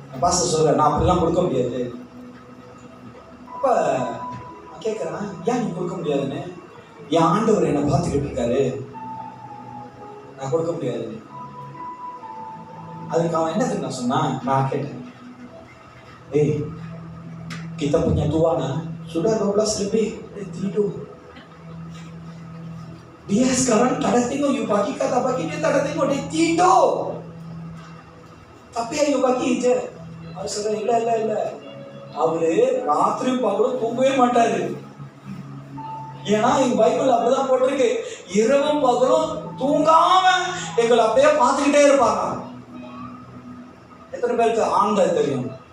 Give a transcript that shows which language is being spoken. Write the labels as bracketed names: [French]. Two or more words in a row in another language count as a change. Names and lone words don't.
[Tamil] பாஸ்டர் சொல்கிறேன், நான் அப்படிலாம் கொடுக்க முடியாது. அப்போ கேட்கறான், ஏன் நீ கொடுக்க முடியாதுன்னு. என் ஆண்டவர் என்னை பார்த்துக்கிட்டு இருக்காரு, நான் கொடுக்க முடியாது. அதுக்கு அவன் என்ன தெரியுமா சொன்னான்? நான் கேட்டேன், ஏய் [Malay] kita punya Tuhan, sudah 12 lebih, tidur. Dia sekarang tak ada tengok you pagi, kata pagi dia tak ada tengok, dia tidur. Tapi ayo pagi je. Aku cakap, [Tamil] இல்ல அவரு ராத்திரி பகலும் தூங்கவே மாட்டாரு. ஏன்னா எங்க பைபிள் அப்படிதான் போட்டிருக்கு, இரவும் பகலும் தூங்காம எங்களை அப்படியே பார்த்துக்கிட்டே இருப்பாங்க. எத்தனை பேருக்கு ஆந்தை தெரியும்?